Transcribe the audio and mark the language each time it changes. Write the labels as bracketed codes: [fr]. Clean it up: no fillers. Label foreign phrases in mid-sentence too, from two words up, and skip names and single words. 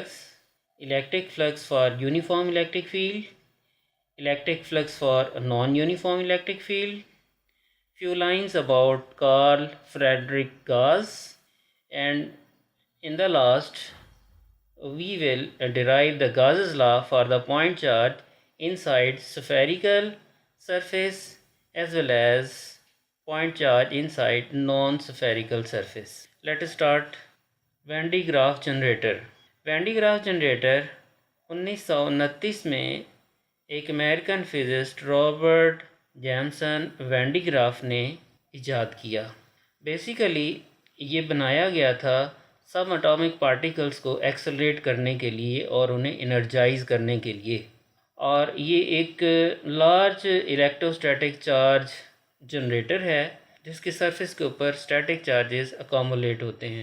[en] flux for uniform electric field, electric flux for non-uniform electric field, few lines about Carl Friedrich Gauss, and in the last we will derive the Gauss's law for the point charge inside spherical surface as well as point charge inside non-spherical surface. Let us start. Van de Graaff generator. [hi] Van de Graaff generator 1929 में एक [en] American physicist [hi] रॉबर्ट जैमसन वैन डी ग्राफ ने इजाद किया। बेसिकली ये बनाया गया था [en] sub atomic particles [hi] को एक्सेलरेट करने के लिए और उन्हें एनर्जाइज करने के लिए, और ये एक [en] large electrostatic charge generator [hi] है जिसके सरफेस के ऊपर [en] static charges accumulate [hi] होते हैं।